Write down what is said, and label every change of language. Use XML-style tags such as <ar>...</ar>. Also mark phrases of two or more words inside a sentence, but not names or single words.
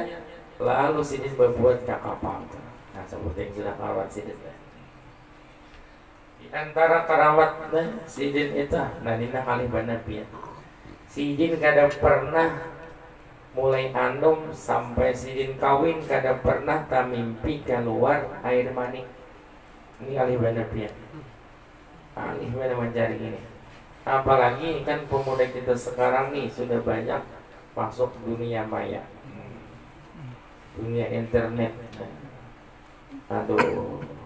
<bjn>Lalu sidin berbuat ke kapal. Nah, sebutin sudah kawan sidin lah. Di antara karamat sidin itu, nah ini kali Nabi ya. Sidin kada pernah mulai anum sampai sidin kawin kada pernah tak mimpi keluar air mani. Ini kali Nabi ya. Alih mana mencari ini.</bjn> <id>Apalagi kan pemuda kita sekarang nih sudah banyak masuk dunia maya, dunia internet. Aduh.</id>